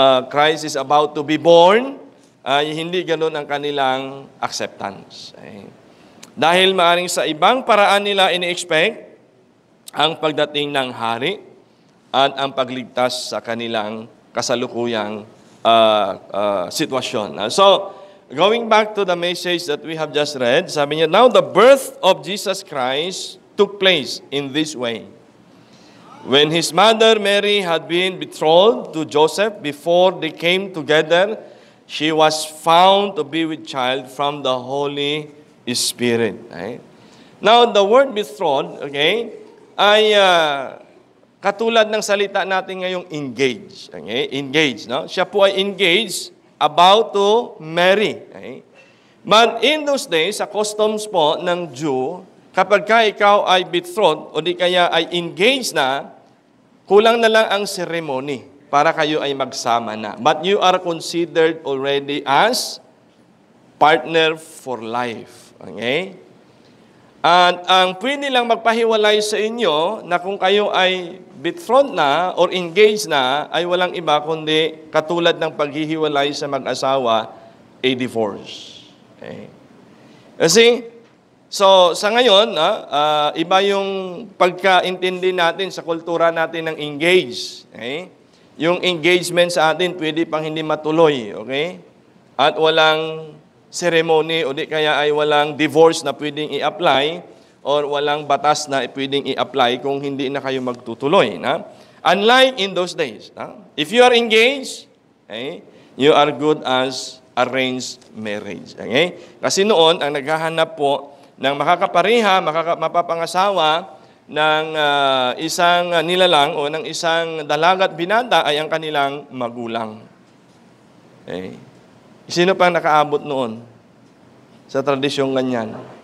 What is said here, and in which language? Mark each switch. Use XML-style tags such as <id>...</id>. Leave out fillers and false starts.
<en>Christ is about to be born,</en> <tl>ay hindi ganoon ang kanilang acceptance.</tl> <en>Okay?</en> <tl>Dahil maaring sa ibang paraan nila ini-expect ang pagdating ng hari at ang pagligtas sa kanilang kasalukuyang sitwasyon.</tl> <en>So, going back to the message that we have just read,</en> <tl>sabi niya,</tl> <en>now the birth of Jesus Christ took place in this way. When his mother Mary had been betrothed to Joseph before they came together, she was found to be with child from the Holy Spirit.</en> <tl>Okay?</tl> <en>Now, the word betrothed,</en> <tl>okay, ay katulad ng salita natin ngayong engage. Okay? Engage, no? Siya po ay engaged</tl> <en>about to marry. Okay? But in those days,</en> <tl>sa customs po ng Jew, kapag ka ikaw ay betrothed o di kaya ay engaged na, kulang na lang ang ceremony para kayo ay magsama na.</tl> <en>But you are considered already as partner for life. Okay?</en> <tl>At ang pwede lang magpahiwalay sa inyo na kung kayo ay betrothed na or engaged na ay walang iba kundi katulad ng paghihiwalay sa mag-asawa, a divorce. Okay. Kasi, so sa ngayon, iba yung pagkaintindi natin sa kultura natin ng engaged. Okay. Yung engagement sa atin pwede pang hindi matuloy. Okay. At walang ceremony o di kaya ay walang divorce na pwedeng i-apply or walang batas na pwedeng i-apply kung hindi na kayo magtutuloy. Na?</tl> <en>Unlike in those days, if you are engaged, okay, you are good as arranged marriage. Okay?</en> <tl>Kasi noon, ang naghahanap po ng makakapareha, mapapangasawa ng isang nilalang o ng isang dalagat binata ay ang kanilang magulang. Okay? Sino pang nakaabot noon sa tradisyong ganyan?</tl>